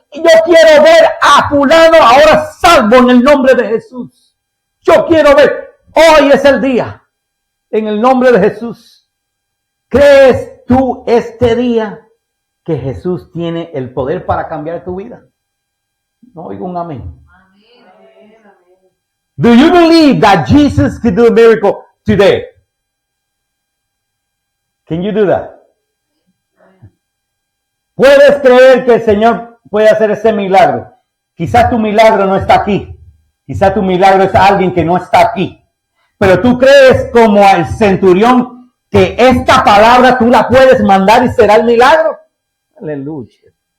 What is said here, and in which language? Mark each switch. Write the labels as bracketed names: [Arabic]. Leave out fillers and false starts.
[Spanish] Yo quiero ver a fulano ahora salvo en el nombre de Jesús. Yo quiero ver. Hoy es el día. En el nombre de Jesús. ¿Crees tú este día que Jesús tiene el poder para cambiar tu vida? No oigo un amén. [English] Do you believe that Jesus could do a miracle today? Can you do that? [Spanish] ¿Puedes creer que el Señor puede hacer ese milagro? Quizás tu milagro no está aquí. Quizás tu milagro es alguien que no está aquí. Pero tú crees como el centurión que esta palabra tú la puedes mandar y será el milagro. Aleluya.